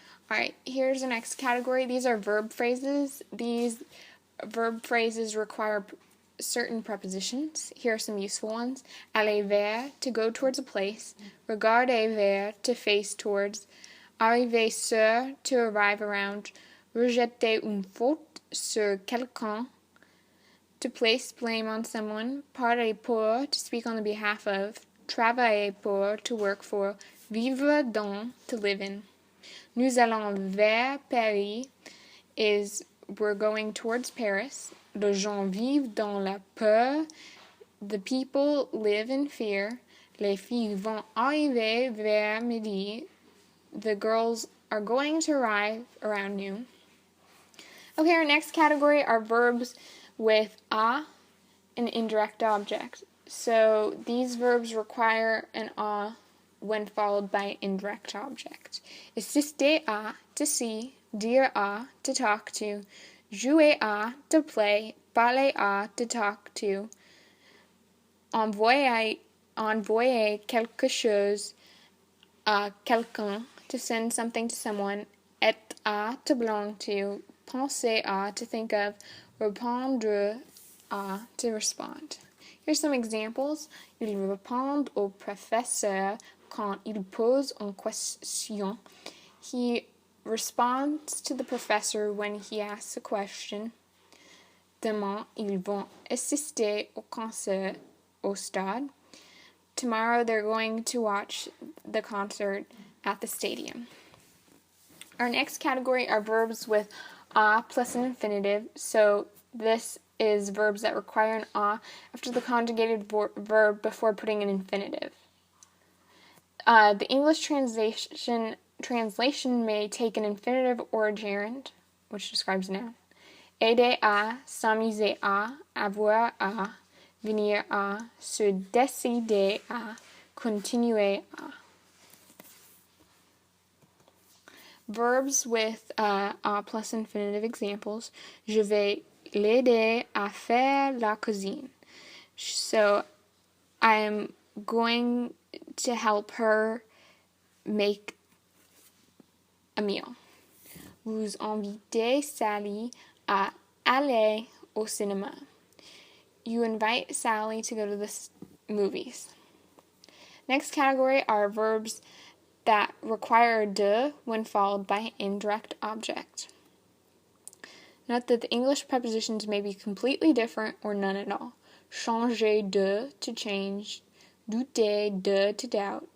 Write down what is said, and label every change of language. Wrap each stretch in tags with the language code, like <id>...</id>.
<en>Alright, here's the next category. These are verb phrases. These verb phrases require certain prepositions. Here are some useful ones.</en> <fr>Aller vers,</fr> <en>to go towards a place.</en> <fr>Regarder vers,</fr> <en>to face towards.</en> <fr>Arriver sur,</fr> <en>to arrive around.</en> <fr>Rejeter une faute sur quelqu'un,</fr> <en>to place blame on someone.</en> <fr>Parler pour,</fr> <en>to speak on the behalf of.</en> <fr>Travailler pour,</fr> <en>to work for.</en> <fr>Vivre dans,</fr> <en>to live in.</en> <fr>Nous allons vers Paris</fr> <en>is we're going towards Paris.</en> <fr>Les gens vivent dans la peur.</fr> <en>The people live in fear.</en> <fr>Les filles vont arriver vers midi.</fr> <en>The girls are going to arrive around noon. Okay, our next category are verbs with a, an indirect object. So these verbs require an a when followed by an indirect object.</en> <fr>Assister à,</fr> <en>to see.</en> <fr>Dire à,</fr> <en>to talk to.</en> <fr>Jouer à,</fr> <en>to play.</en> <fr>Parler à,</fr> <en>to talk to.</en> <fr>Envoyer quelque chose à quelqu'un,</fr> <en>to send something to someone.</en> <fr>Être à,</fr> <en>to belong to.</en> <fr>Penser à,</fr> <en>to think of.</en> <fr>Répondre à,</fr> <en>to respond. Here's some examples.</en> <fr>Il répond au professeur quand il pose une question.</fr> <en>He responds to the professor when he asks a question.</en> <fr>Demain, ils vont assister au concert au stade.</fr> <en>Tomorrow, they're going to watch the concert at the stadium. Our next category are verbs with a plus an infinitive. So this is verbs that require an a after the conjugated verb before putting an infinitive. The English translation may take an infinitive or a gerund, which describes a noun.</en> <fr>Aider à, s'amuser à, avoir à, venir à, se décider à, continuer à.</fr> <en>Verbs with a plus infinitive examples.</en> <fr>Je vais l'aider à faire la cuisine.</fr> <en>So I'm going to help her make a meal.</en> <fr>Vous invitez Sally à aller au cinéma.</fr> <en>You invite Sally to go to the movies. Next category are verbs that require de when followed by an indirect object. Note that the English prepositions may be completely different or none at all.</en> <fr>Changer de,</fr> <en>to change.</en> <fr>Douter de,</fr> <en>to doubt.</en>